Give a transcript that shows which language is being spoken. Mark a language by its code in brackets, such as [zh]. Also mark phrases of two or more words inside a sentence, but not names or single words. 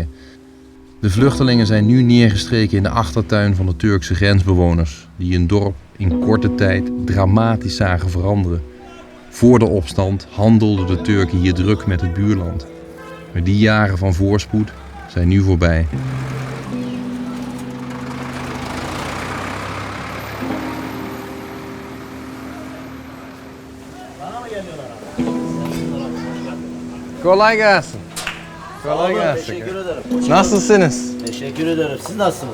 [nl] De vluchtelingen zijn nu neergestreken in de achtertuin van de Turkse grensbewoners, die hun dorp in korte tijd dramatisch zagen veranderen. Voor de opstand handelden de Turken hier druk met het buurland. Maar die jaren van voorspoed zijn nu voorbij. [tr] Kolay gelsin. Kolay gelsin. Teşekkür ederim. Nasılsınız? Teşekkür ederim. Siz nasılsınız?